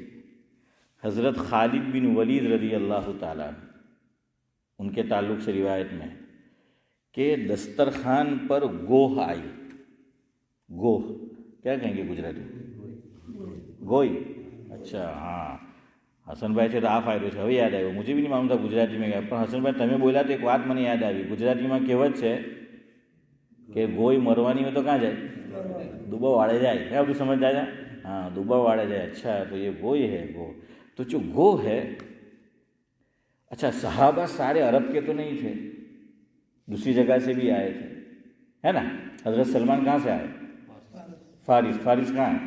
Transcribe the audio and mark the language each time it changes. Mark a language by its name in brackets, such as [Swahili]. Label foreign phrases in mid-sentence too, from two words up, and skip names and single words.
[Urdu] حضرت خالد بن ولید رضی اللہ تعالیٰ عنہ، ان کے تعلق سے روایت میں ہے کہ دسترخوان پر گوہ آئی۔ گوہ کیا کہیں گے گجراتی؟ گوئی، اچھا ہاں، حسن بھائی سے تو آپ آئے تو یاد آئے، مجھے بھی نہیں معلوم تھا گجراتی میں کیا، پر حسن بھائی تمہیں بولا تو ایک بات [Gujarati] મને યાદ આવી، ગુજરાતી માં કહેવત છે કે ગોઈ મરવાની હોય તો કहाँ જાય? દુબો વાળે જાય। [Urdu] کیا ابھی سمجھ آیا؟ ہاں، دبا واڑے جائے۔ اچھا، تو یہ گوئی ہے، گو تو جو گو ہے، اچھا صحابہ سارے عرب کے تو نہیں تھے، دوسری جگہ سے بھی آئے تھے، ہے نا؟ حضرت سلمان کہاں سے آئے؟ فارس۔ فارس کہاں ہے؟